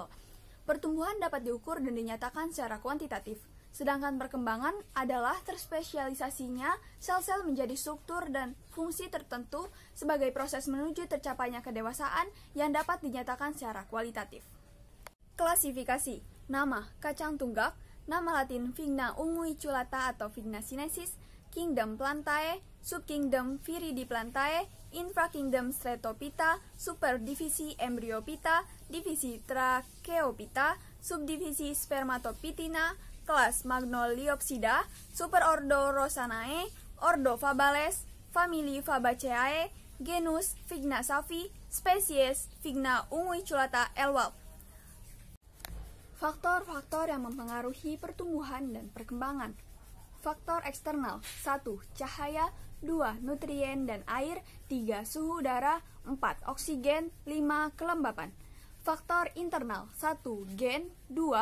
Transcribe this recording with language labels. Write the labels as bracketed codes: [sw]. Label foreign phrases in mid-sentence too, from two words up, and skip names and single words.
[id] Pertumbuhan dapat diukur dan dinyatakan secara kuantitatif, sedangkan perkembangan adalah terspesialisasinya sel-sel menjadi struktur dan fungsi tertentu sebagai proses menuju tercapainya kedewasaan yang dapat dinyatakan secara kualitatif. Klasifikasi. Nama, kacang tunggak. Nama latin Vigna unguiculata atau Vigna sinensis. Kingdom Plantae. Subkingdom Viridiplantae. Infrakingdom Stretophyta. Superdivisi Embryophyta. Divisi Tracheophyta. Subdivisi Spermatophytina. Kelas Magnoliopsida. Superordo Rosanae. Ordo Fabales. Famili Fabaceae. Genus Vigna savi. Spesies Vigna unguiculata elwab. Faktor-faktor yang mempengaruhi pertumbuhan dan perkembangan. Faktor eksternal. 1. Cahaya. 2. Nutrien dan air. 3. Suhu udara. 4. Oksigen. 5. Kelembapan. Faktor internal. 1. Gen. 2.